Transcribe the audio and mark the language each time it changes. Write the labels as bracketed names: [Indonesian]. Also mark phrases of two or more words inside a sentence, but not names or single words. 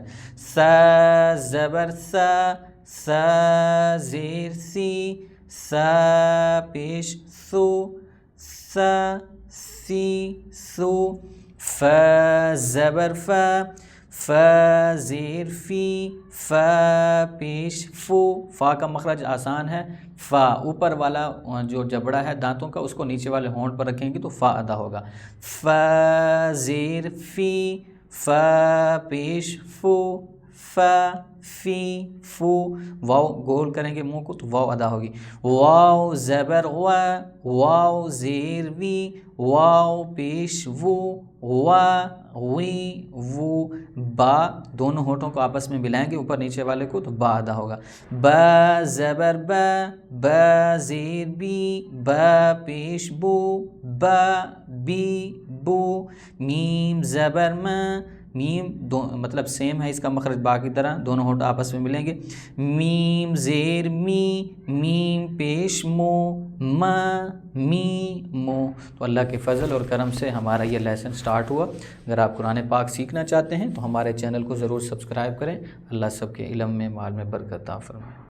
[Urdu] سا زبر سا زیر سی، سا پیش سو، سا سی سو، فا زبر فا زیر فی، فا پیش فو، فا کا مخرج آسان ہے، فا اوپر والا جو جبڑا ہے دانتوں کا اس کو نیچے والے ہونٹ پر رکھیں گے تو فا ادا ہوگا۔ فا زیر فی، فا پیش فو، فا فی فو، واو گول کریں گے منہ کو تو واو ادا ہوگی۔ واو زبر واو زیر وی، واو پیش وو، وا وی وو، با دونوں ہونٹوں کو آپس میں ملائیں گے اوپر نیچے والے کو تو با ادا ہوگا۔ با زبر با زیر بی، با پیش بو، با بی بو، میم زبر میم مطلب سیم ہے اس کا مخرج با کی طرح، دونوں ہونٹ آپس میں ملیں گے۔ میم زیر می، میم پیش مو، ما می مو. تو اللہ کے فضل اور کرم سے ہمارا یہ [English] lesson start [Urdu] ہوا. اگر آپ قرآن پاک سیکھنا چاہتے ہیں تو ہمارے چینل کو ضرور سبسکرائب کریں. اللہ سب کے علم میں مال میں برکت عطا فرمائے.